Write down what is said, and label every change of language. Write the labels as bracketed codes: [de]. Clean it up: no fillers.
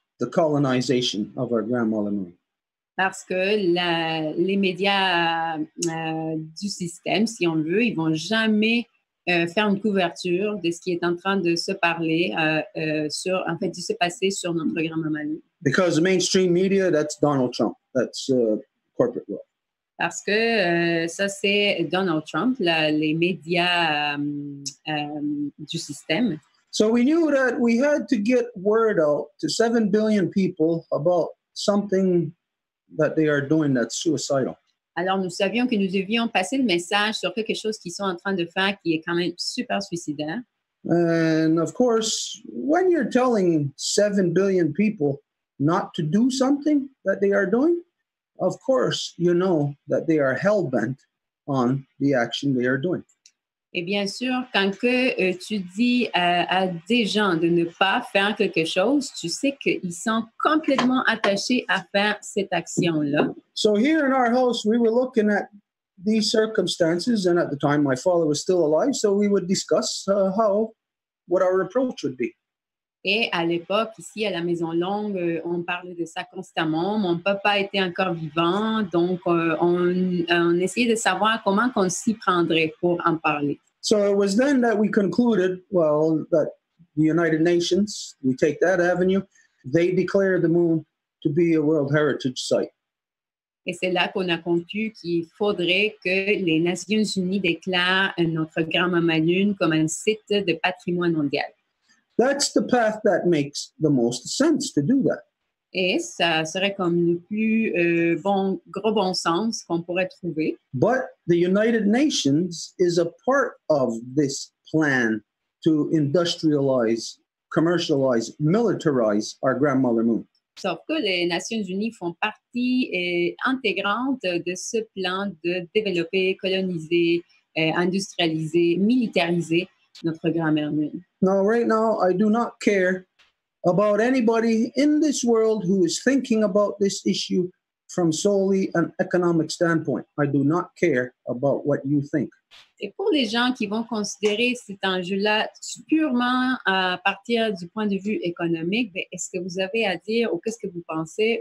[en] the colonization of our grandmother moon. [fr] Parce que les médias du système, si on veut, ils vont jamais faire une couverture de ce qui est en train de se parler, de se passer sur notre grand-maman Lune. [en] Because the mainstream media, that's Donald Trump. That's corporate world. [fr] Parce que ça, c'est Donald Trump, les médias du système. [en] So we knew that we had to get word out to 7 billion people about something that they are doing that's suicidal. [fr] Alors, nous savions que nous devions passer le message sur quelque chose qu'ils sont en train de faire qui est quand même super suicidaire. [en] And of course, when you're telling 7 billion people not to do something that they are doing, of course, you know that they are hell-bent on the action they are doing. [fr] Et bien sûr, quand tu dis à des gens de ne pas faire quelque chose, tu sais qu'ils sont complètement attachés à faire cette action-là. [en] So here in our house, we were looking at these circumstances, and at the time my father was still alive, so we would discuss what our approach would be. [fr] Et à l'époque, ici, à la Maison Longue, on parlait de ça constamment. Mon papa était encore vivant, donc on essayait de savoir comment on s'y prendrait pour en parler. [en] So it was then that we concluded, well, that the United Nations, we take that avenue, they declare the moon to be a World Heritage Site. [fr] Et c'est là qu'on a conclu qu'il faudrait que les Nations Unies déclarent notre grand-maman Lune comme un site de patrimoine mondial. [en] That's the path that makes the most sense to do that. [fr] Et ça serait comme le plus gros bon sens qu'on pourrait trouver. [en] But the United Nations is a part of this plan to industrialize, commercialize, militarize our grandmother moon. [fr] Sauf que les Nations Unies font partie intégrante de ce plan de développer, coloniser, industrialiser, militariser notre grand-mère Lune. [en] Now, right now, I do not care about anybody in this world who is thinking about this issue from solely an economic standpoint. I do not care about what you think. [fr] Et pour les gens qui vont considérer cet enjeu-là purement à partir du point de vue économique, est-ce que vous avez à dire ou qu'est-ce que vous pensez?